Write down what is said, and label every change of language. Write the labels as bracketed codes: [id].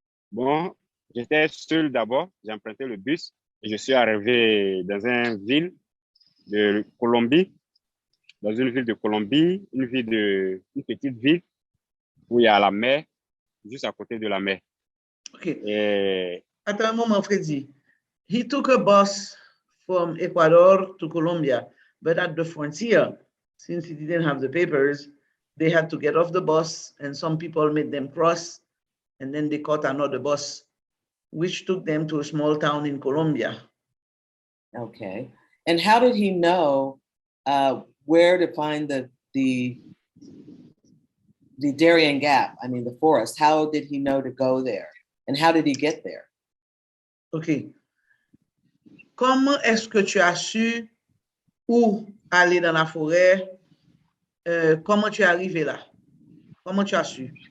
[fr] Bon, j'étais seul d'abord, j'ai emprunté le bus et je suis arrivé dans une ville de Colombie, une petite ville où il y a la mer, juste à côté de la mer. OK. Et Attends un moment, Freddy. [en] He took a bus from Ecuador to Colombia, but at the frontier, since he didn't have the papers, they had to get off the bus and some people made them cross and then they caught another bus, which took them to a small town in Colombia. Okay. And how did he know where to find the Darien Gap, I mean the forest? How did he know to go there? And how did he get there? OK. [fr] Comment est-ce que tu as su où aller dans la forêt? Comment tu es arrivé là? Comment tu as su?